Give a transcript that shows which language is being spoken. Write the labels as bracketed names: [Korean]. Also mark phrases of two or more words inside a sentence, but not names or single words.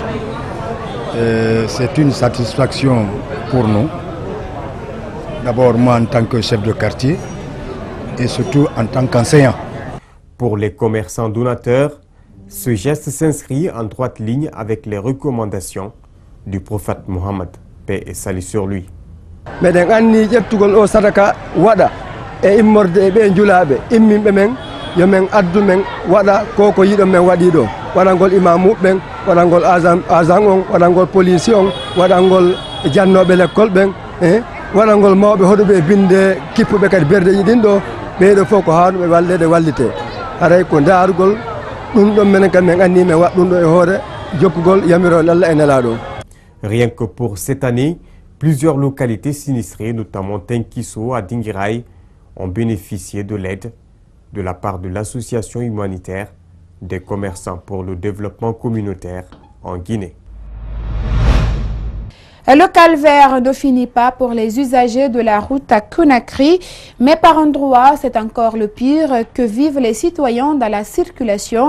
[French] C'est une satisfaction pour nous, d'abord moi en tant que chef de quartier et surtout en tant qu'enseignant. Pour les commerçants donateurs, ce geste s'inscrit en droite ligne avec les recommandations du prophète Mohammed, paix et salut sur lui. [Fula] Yomen addu men wada koko yiɗo men waɗi ɗo waɗangol imamu ɓen waɗangol agent on waɗangol police on waɗangol jannoɓe l'école ɓen waɗangol mawɓe hoɗuɓe binde kippuɓe kadi berdeji ɗin ɗo ɓeɗo fof ko hawnuɓe wallede wallite haray ko darugol ɗum ɗon menen kam men anni men waɗ ɗum ɗo e hoore jokkugol yamirol Allah e nelaɗo. [French] Rien que pour cette année, plusieurs localités sinistrées, notamment Tenkiso à Dingirai, ont bénéficié de l'aide de la part de l'association humanitaire des commerçants pour le développement communautaire en Guinée. Le calvaire ne finit pas pour les usagers de la route à Conakry, mais par endroits, c'est encore le pire que vivent les citoyens dans la circulation.